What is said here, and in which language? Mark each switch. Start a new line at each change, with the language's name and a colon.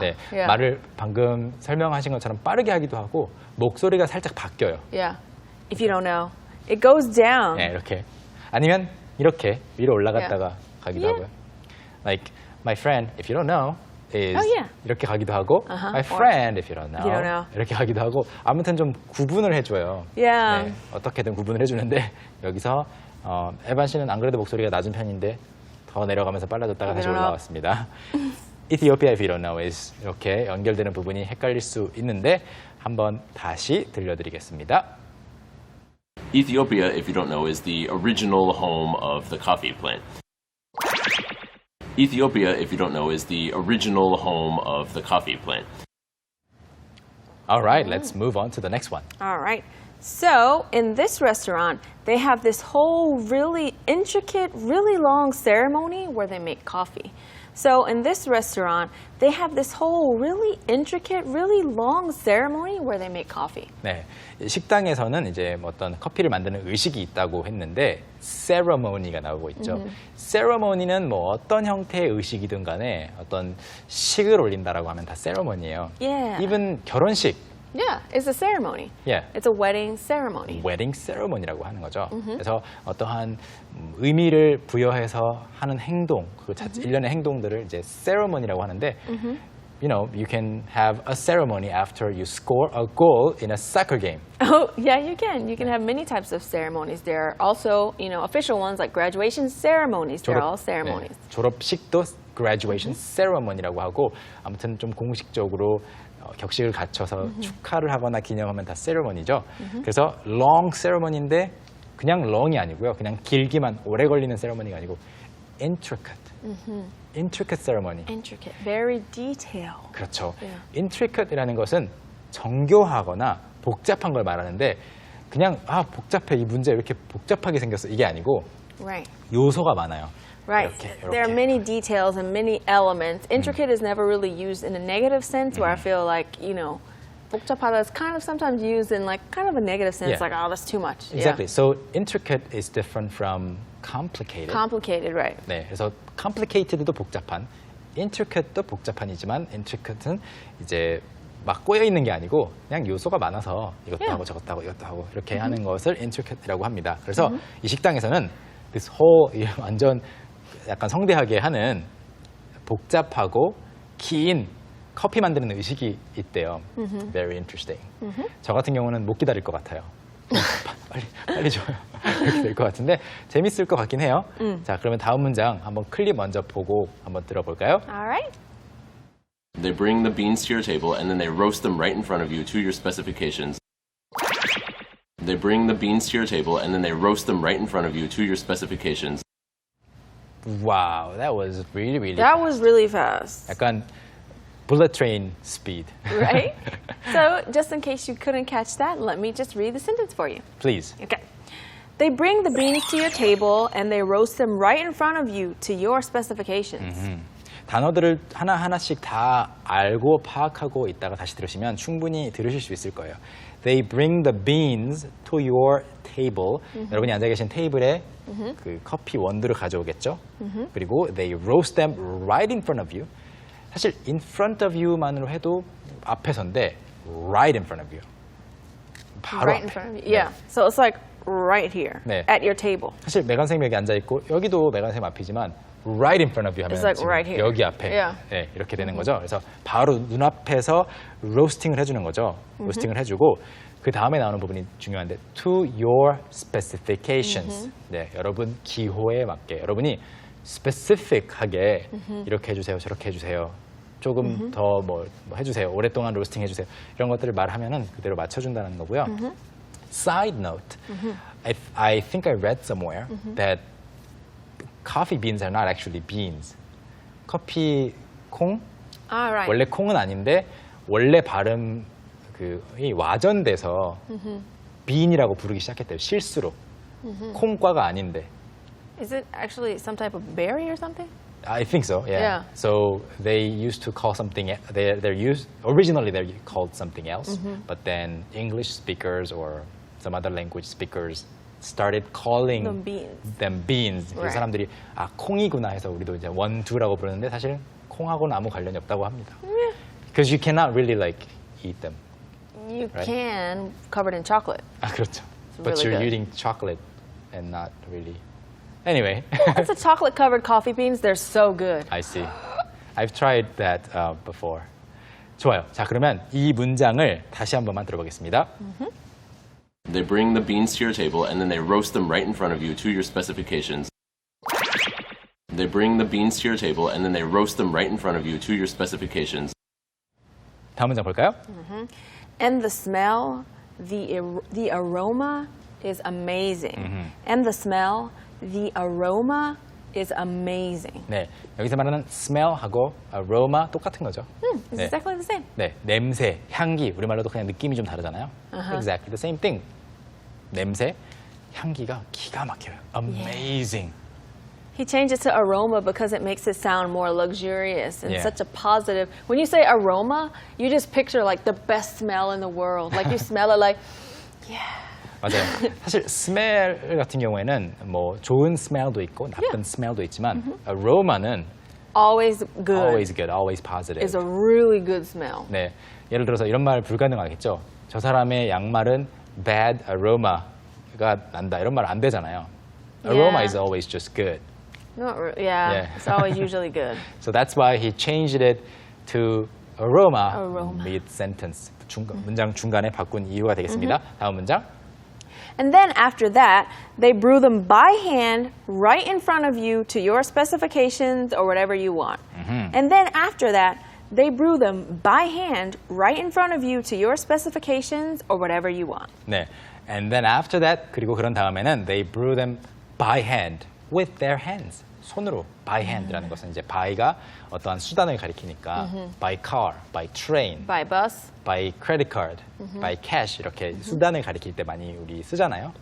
Korean: 네,
English: Yeah.
Korean: 말을 방금 설명하신 것처럼 빠르게 하기도 하고 목소리가 살짝 바뀌어요.
English: Yeah. If you don't know, it goes down.
Korean: 네, 이렇게. 아니면 이렇게 위로 올라갔다가 가기도
English: Yeah.
Korean: 하고요.
English: Like my friend, if you don't know, is Oh, yeah.
Korean: 이렇게 가기도 하고
English: my friend, if you don't know, you don't know.
Korean: 이렇게 가기도 하고 아무튼 좀 구분을 해줘요.
English: Yeah.
Korean: 네, 어떻게든 구분을 해주는데 여기서 에반 씨는 안 그래도 목소리가 낮은 편인데 더 내려가면서 빨라졌다가 다시
English: don't know.
Korean: 올라왔습니다.
English: Ethiopia, if you don't know, is
Korean: 이렇게 연결되는 부분이 헷갈릴 수 있는데 한번 다시 들려드리겠습니다.
English: Ethiopia, if you don't know, is the original home of the coffee plant. Ethiopia, if you don't know, is the original home of the coffee plant. All right, let's move on to the next one. All right. So in this restaurant, they have this whole really intricate, really long ceremony where they make coffee. So in this restaurant, they have this whole really intricate, really long ceremony where they make coffee.
Korean: 네, 식당에서는 이제 뭐 어떤 커피를 만드는 의식이 있다고 했는데 ceremony가 나오고 있죠. ceremony는 뭐 어떤 형태의 의식이든 간에 어떤 식을 올린다라고 하면 다 ceremony예요.
English: Yeah.
Korean: Even 결혼식,
English: Yeah, it's a ceremony. yeah, It's a wedding ceremony.
Korean: wedding ceremony라고 하는 거죠. 그래서 어떠한 의미를 부여해서 하는 행동, 그 일련의 행동들을 이제 ceremony라고 하는데
English: you know, you can have a ceremony after you score a goal in a soccer game. Oh, yeah, you can. You can have many types of ceremonies. There are also, you know, official ones like graduation ceremonies. They're all ceremonies.
Korean: 네, 졸업식도 graduation ceremony라고 하고 아무튼 좀 공식적으로 격식을 갖춰서 축하를 하거나 기념하면 다 ceremony죠. 그래서 long ceremony인데 그냥 long이 아니고요. 그냥 길기만 오래 걸리는 ceremony가 아니고 intricate.
English: intricate ceremony. Intricate, very detailed.
Korean: 그렇죠.
English: Yeah.
Korean: intricate이라는 것은 정교하거나 복잡한 걸 말하는데 그냥 복잡해 이 문제 왜 이렇게 복잡하게 생겼어 이게 아니고
English: Right.
Korean: 요소가 많아요.
English: Right.
Korean: 이렇게.
English: There are many details and many elements. Intricate is never really used in a negative sense where I feel like, you know,
Korean: 복잡하다
English: is kind of sometimes used in like kind of a negative sense, Yeah. like, oh, that's too much. Exactly. Yeah. So intricate is different from complicated. Complicated, right.
Korean: 네, 그래서 complicated도 복잡한, intricate도 복잡한이지만 intricate는 이제 막 꼬여 있는 게 아니고 그냥 요소가 많아서 이것도
English: Yeah.
Korean: 하고 저것도 하고 이것도 하고 이렇게 하는 것을 intricate라고 합니다. 그래서 이 식당에서는
English: this whole
Korean: 완전 약간 성대하게 하는 복잡하고 긴 커피 만드는 의식이 있대요.
English: Very interesting.
Korean: 저 같은 경우는 못 기다릴 것 같아요. 빨리 줘요. 이렇게 될 것 같은데 재밌을 것 같긴 해요. 자, 그러면 다음 문장 한번 클립 먼저 보고 한번 들어볼까요?
English: All right. They bring the beans to your table and then they roast them right in front of you to your specifications. They bring the beans to your table and then they roast them right in front of you to your specifications. Wow, that was really That fast. was really fast. 약간 bullet train speed. Right? So, just in case you couldn't catch that, let me just read the sentence for you. Please. Okay. They bring the beans to your table and they roast them right in front of you to your specifications.
Korean: 단어들을 하나하나씩 다 알고 파악하고 있다가 다시 들으시면 충분히 들으실 수 있을 거예요. They bring the beans to your table. 여러분이 앉아 계신 테이블에 그 커피 원두를 가져오겠죠. 그리고
English: they roast them right in front of you.
Korean: 사실 in front of you만으로 해도 앞에서인데 right in front of you. 바로
English: Right in
Korean: 앞에.
English: front of you. Yeah. So it's like right here
Korean: 네.
English: at your table.
Korean: 사실 메간 쌤 여기 앉아 있고 여기도 메간 쌤 앞이지만 right in front of you 하면
English: It's like
Korean: 지금
English: right here.
Korean: 여기 앞에
English: Yeah.
Korean: 네, 이렇게 되는 거죠. 그래서 바로 눈앞에서 로스팅을 해주는 거죠. 로스팅을 해주고 그 다음에 나오는 부분이 중요한데 to your specifications. 네, 여러분 기호에 맞게 여러분이 specific하게 이렇게 해주세요, 저렇게 해주세요. 조금 더 뭐 해주세요. 오랫동안 로스팅 해주세요. 이런 것들을 말하면은 그대로 맞춰준다는 거고요.
English: Side note, I think I read somewhere that coffee beans are not actually beans.
Korean: 커피 콩
English: All right.
Korean: 원래 콩은 아닌데 원래 발음 이 와전돼서 bean이라고 부르기 시작했대요. 실수로 콩과가 아닌데.
English: Is it actually some type of berry or something? I think so. Yeah. Yeah. So they used to call something. They're used originally they're called something else, but then English speakers or some other language speakers started calling Them beans. them beans. 그 Right.
Korean: 사람들이 콩이구나 해서 우리도 이제 원두라고 부르는데 사실 콩하고는 아무 관련이 없다고 합니다.
English: Because you cannot really like eat them. You Right. can, covered in chocolate.
Korean: 아 그렇죠. But
English: really you're good. eating chocolate and not really. Anyway, It's a chocolate-covered coffee beans. They're so good. I see. I've tried that before.
Korean: 좋아요. 자 그러면 이 문장을 다시 한 번만 들어보겠습니다.
English: They bring the beans to your table and then they roast them right in front of you to your specifications. They bring the beans to your table and then they roast them right in front of you to your specifications.
Korean: 다음 문장 볼까요?
English: And the smell, the aroma is amazing. And the smell, the aroma is amazing.
Korean: 네, 여기서 말하는 smell하고 aroma 똑같은 거죠.
English: It's
Korean: 네.
English: exactly the same.
Korean: 네, 냄새, 향기 우리말로도 그냥 느낌이 좀 다르잖아요.
English: Exactly the same thing.
Korean: 냄새, 향기가 기가 막혀요.
English: Amazing. He changed it to aroma because it makes it sound more luxurious and Yeah. such a positive. When you say aroma, you just picture like the best smell in the world. Like you smell it like, yeah.
Korean: 맞아요. 사실 smell 같은 경우에는 뭐 좋은 smell도 있고 나쁜 smell도 있지만 aroma는
English: Always good. always good, always positive. Is a really good smell.
Korean: 네, 예를 들어서 이런 말 불가능하겠죠. 저 사람의 양말은 bad aroma가 난다. 이런 말 안 되잖아요. Aroma
English: Yeah. is always just good. Yeah, Yeah. it's always usually good. So that's why he changed it to aroma, Aroma. mid-sentence.
Korean: 문장 중간에 바꾼 이유가 되겠습니다. 다음 문장.
English: And then after that, they brew them by hand right in front of you to your specifications or whatever you want. And then after that, they brew them by hand right in front of you to your specifications or whatever you want.
Korean: 네.
English: And then after that,
Korean: 그리고 그런 다음에는
English: they brew them by hand with their hands.
Korean: 손으로 by hand라는 것은 이제 by가 어떠한 수단을 가리키니까 by car, by train,
English: By bus.
Korean: by credit card, by cash 이렇게 수단을 가리킬 때 많이 우리 쓰잖아요.